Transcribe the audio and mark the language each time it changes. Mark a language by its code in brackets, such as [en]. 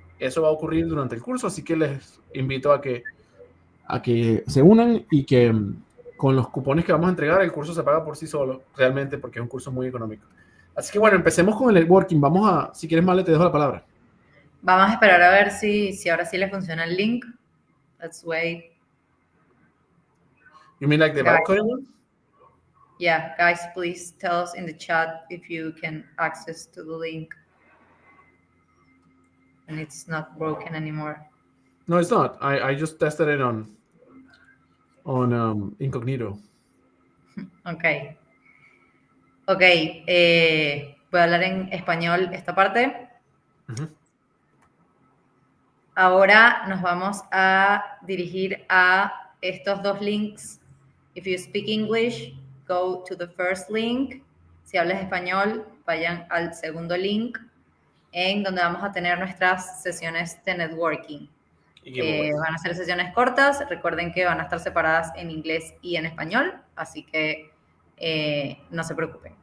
[es] Eso va a ocurrir durante el curso, así que les invito a que se unan, y que con los cupones que vamos a entregar, el curso se paga por sí solo, realmente, porque es un curso muy económico. Así que bueno, empecemos con el networking. Si quieres, Male, te dejo la palabra. Vamos a esperar a ver si ahora sí le funciona el link. [en] Let's wait. You mean like the vibe coding one? Yeah, guys, please tell us in the chat if you can access to the link and it's not broken anymore. No, it's not. I just tested it on incognito. [es] Ok, voy a hablar en español esta parte. Uh-huh. Ahora nos vamos a dirigir a estos 2 links. [en] If you speak English, go to the first link. [es] Si hablas español, vayan al segundo link, en donde vamos a tener nuestras sesiones de networking. Van a ser sesiones cortas. Recuerden que van a estar separadas en inglés y en español, así que no se preocupen.